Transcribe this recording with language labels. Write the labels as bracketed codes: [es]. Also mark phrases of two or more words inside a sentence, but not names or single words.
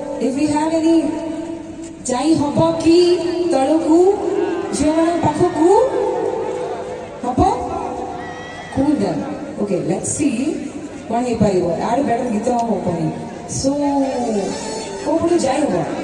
[en] if we have any [or] ଯାଇ ହବ କି ତଳକୁ ଝିଅମାନଙ୍କ ପାଖକୁ ହବ [en] cool then okay let's see [or] କ'ଣ ହେଇପାରିବ ଆଡୁ ବେଟର ଗୀତ ହବନି so କୋଉ ପଟୁ ଯାଇ ହବ